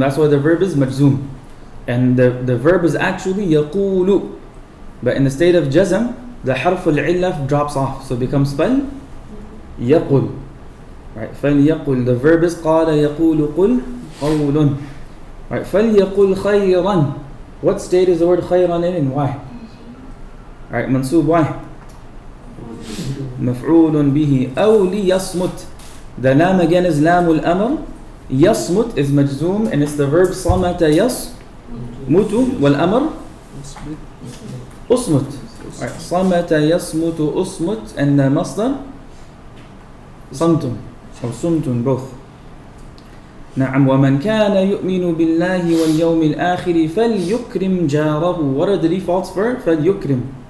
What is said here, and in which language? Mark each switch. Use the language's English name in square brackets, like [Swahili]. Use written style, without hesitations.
[English] That's why the verb is majzoom. And the verb is actually يقول. But in the state of jazm, the harf al-illaf drops off. So it becomes fal يقل. Right. [Arabic] فليقل. [English] The verb is [Arabic] قال يقول قل قول. [English] Right, [Arabic] فَلْيَقُلْ خَيْرًا. [English] What state is the word خَيْرًا in and why? Right, mansoob, why? [Arabic] مفعول به أو ليصمت. [English] The lam again is lam al-amr. يصمت is majzoom and it's the verb [Arabic] صمت يصمت والأمر أصمت. [English] Right, [Arabic] صمت يصمت أصمت [English] and the masdar [Arabic] صمت أو صمت [English] both. [Arabic] نعم ومن كان يؤمن بالله واليوم الآخر فليكرم جاره. [English] What are the defaults for فليكرم?